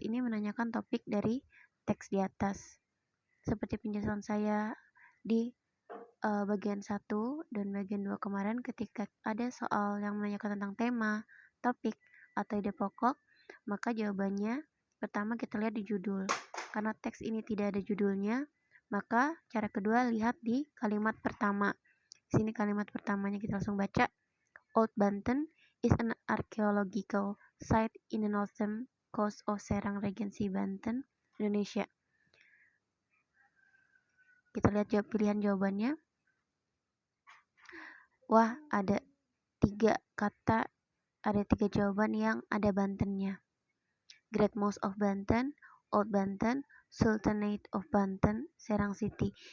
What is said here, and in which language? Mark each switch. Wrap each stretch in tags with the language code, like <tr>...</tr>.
<id>Ini menanyakan topik dari teks di atas. Seperti penjelasan saya di bagian 1 dan bagian 2 kemarin, ketika ada soal yang menanyakan tentang tema, topik, atau ide pokok, maka jawabannya pertama kita lihat di judul. Karena teks ini tidak ada judulnya, maka cara kedua lihat di kalimat pertama. Di sini kalimat pertamanya kita langsung baca.</id> <en>Old Banten is an archaeological site in the northern coast of Serang Regency, Banten, Indonesia.</en> <id>Kita lihat pilihan jawabannya. Wah, ada 3 kata, ada 3 jawaban yang ada Bantennya.</id> <en>Great Mosque of Banten, Old Banten, Sultanate of Banten, Serang City.</en>